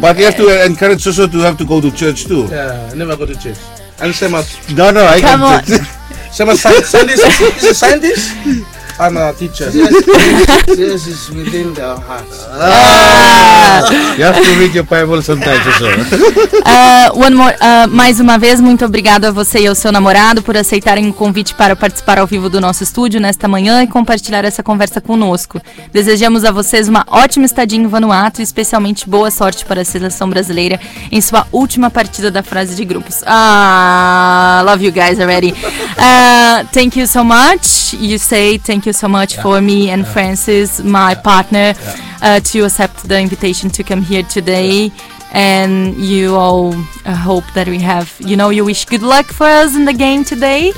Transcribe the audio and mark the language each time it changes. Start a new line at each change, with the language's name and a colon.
English: But you have to encourage Soso to have to go to church too. Yeah, never go to church. And same as... No, no, I come can't. Come on. Same as scientist. He's a scientist? I'm a teacher. Yes, is within their hearts. You have to read your Bible sometimes, Soso. One more,
Portuguese: mais uma vez, muito obrigado a você e ao seu namorado por aceitarem o convite para participar ao vivo do nosso estúdio nesta manhã e compartilhar essa conversa conosco. Desejamos a vocês uma ótima estadia em Vanuatu e especialmente boa sorte para a seleção brasileira em sua última partida da fase de grupos.
English: Ah, love you guys already. Thank you so much. You say thank you so much for me and Francis, my partner, to accept the invitation to come here today. And you all hope that we have, you know, you wish good luck for us in the game today.